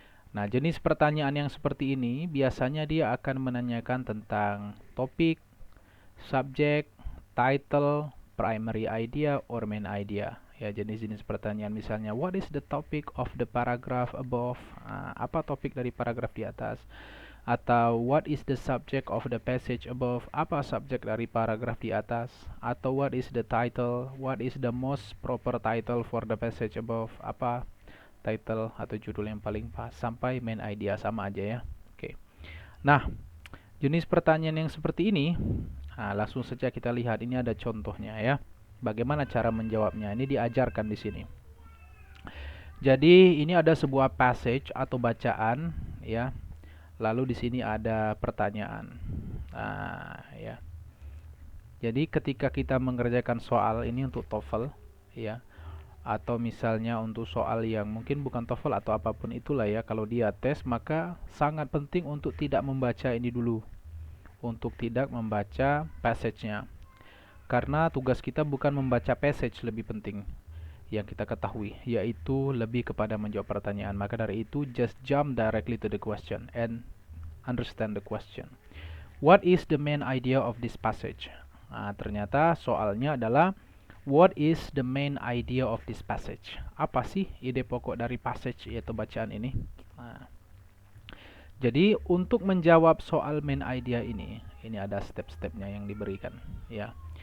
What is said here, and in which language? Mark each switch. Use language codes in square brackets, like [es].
[id] Nah, jenis pertanyaan yang seperti ini biasanya dia akan menanyakan tentang topik, [en] subject, title, primary idea, or main idea. [id] Ya, jenis-jenis pertanyaan misalnya, [en] what is the topic of the paragraph above? [id] Apa topik dari paragraf di atas? Atau [en] what is the subject of the passage above? [id] Apa subjek dari paragraf di atas? Atau [en] what is the title? What is the most proper title for the passage above? [id] Apa title atau judul yang paling pas? Sampai main idea sama aja ya. Oke. Nah, jenis pertanyaan yang seperti ini, langsung saja kita lihat. Ini ada contohnya ya. Bagaimana cara menjawabnya? Ini diajarkan di sini. Jadi ini ada sebuah passage atau bacaan ya. Lalu di sini ada pertanyaan. Nah, ya. Jadi ketika kita mengerjakan soal ini untuk TOEFL, ya, atau misalnya untuk soal yang mungkin bukan TOEFL atau apapun itulah ya, kalau dia tes maka sangat penting untuk tidak membaca ini dulu, untuk tidak membaca passage-nya. Karena tugas kita bukan membaca passage lebih penting yang kita ketahui, yaitu lebih kepada menjawab pertanyaan. Maka dari itu, [en] just jump directly to the question and understand the question. What is the main idea of this passage? [id] Nah, ternyata soalnya adalah [en] what is the main idea of this passage? [id] Apa sih ide pokok dari passage yaitu bacaan ini? Nah, Jadi untuk menjawab soal main idea ini ada step-stepnya yang diberikan, ya.